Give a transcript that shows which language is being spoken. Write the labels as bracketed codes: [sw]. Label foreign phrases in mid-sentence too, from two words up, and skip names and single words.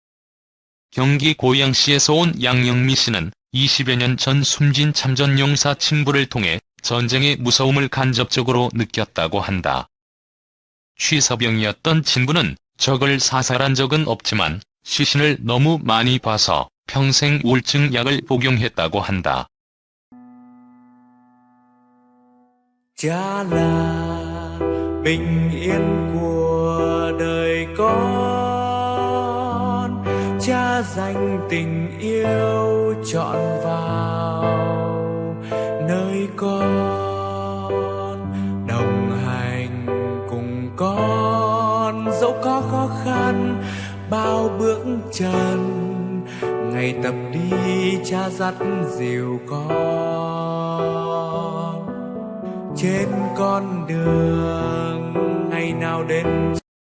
[ko] 경기 고양시에서 온 양영미 씨는 20여 년 전 숨진 참전용사 친부를 통해 전쟁의 무서움을 간접적으로 느꼈다고 한다. 취사병이었던 친부는 적을 사살한 적은 없지만 시신을 너무 많이 봐서 평생 우울증 약을 복용했다고 한다. [vi] Cha là bình yên của đời con, cha dành tình yêu trọn vào nơi con, đồng hành cùng con dẫu có khó khăn bao bước chân, ngày tập đi cha dắt dìu con trên con đường ngày nào đến